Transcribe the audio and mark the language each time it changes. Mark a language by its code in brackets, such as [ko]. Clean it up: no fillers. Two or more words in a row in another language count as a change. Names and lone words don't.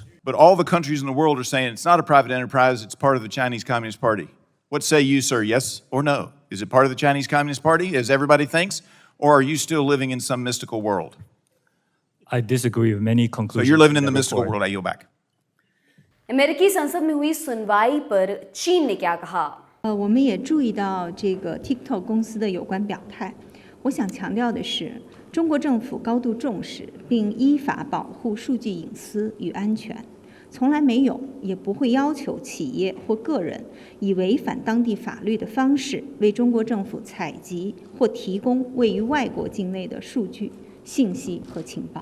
[en] But all the countries in the world are saying it's not a private enterprise, it's part of the Chinese Communist Party. What say you, sir, yes or no? Is it part of the Chinese Communist Party, as everybody thinks, or are you still living in some mystical world? I disagree with many So conclusions. you're living in the that mystical report. world. I yield back. [hi] अमेरिकी संसद में हुई सुनवाई पर चीन ने क्या कहा? [zh] 我们也注意到这个 TikTok 公司的有关表态。我想强调的是，中国政府高度重视并依法保护数据隐私与安全，从来没有也不会要求企业或个人以违反当地法律的方式为中国政府采集或提供位于外国境内的数据、信息和情报。